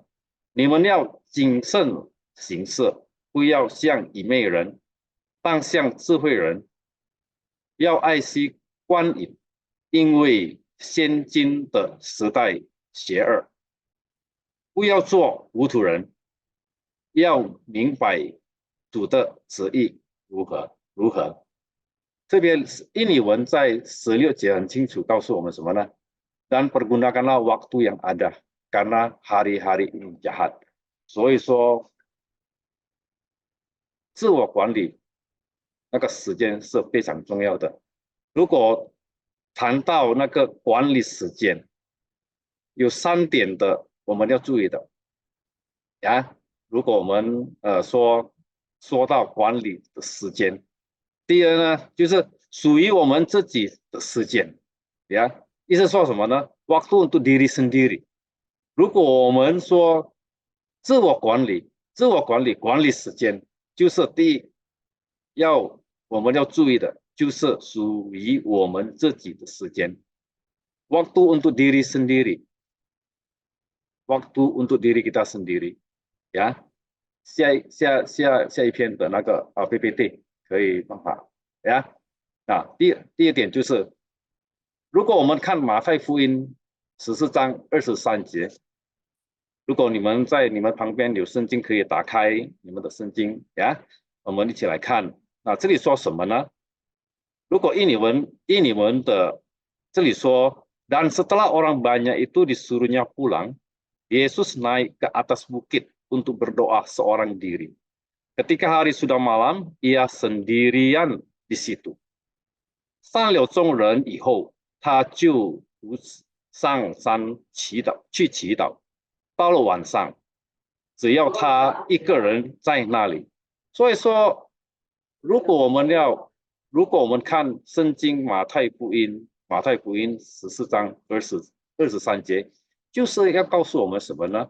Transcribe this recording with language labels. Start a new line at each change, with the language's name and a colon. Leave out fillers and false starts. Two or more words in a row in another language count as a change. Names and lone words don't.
Chinese: 你们要谨慎行事，不要像愚昧人，当像智慧人，要爱惜光阴，因为现今的时代邪恶。不要做糊涂人，要明白主的旨意如何。这边印尼文在16节很清楚告诉我们什么呢？
Indonesian: Dan pergunakanlah waktu yang ada, karena hari-hari ini jahat。
Chinese: 所以说，自我管理那个时间是非常重要的。如果谈到那个管理时间，有3点的我们要注意的呀。如果我们说到管理的时间，第二呢，就是属于我们自己的时间呀。意思说什么呢？
Indonesian: Waktu untuk diri sendiri。
Chinese: 如果我们说自我管理时间，就是第一我们要注意的就是属于我们自己的时间。
Indonesian: Waktu untuk diri sendiri， waktu untuk diri kita sendiri ya。
Chinese: 下一篇的那个PPT 可以放好呀。第二点就是，如果我们看马太福音14章23节，如果你们在你们旁边有圣经，可以打开你们的圣经呀，我们一起来看。这里说什么呢？如果依你们的这里说，
Indonesian: dan setelah orang banyak itu disuruhnya pulang, Yesus naik ke atas bukit untuk berdoa seorang diri. Ketika hari sudah malam, ia sendirian di situ.
Chinese: 散了众人以后，他就上山去祈祷。到了晚上，只要他一个人在那里。所以说，如果我们看圣经马太福音14章23节，就是要告诉我们什么呢？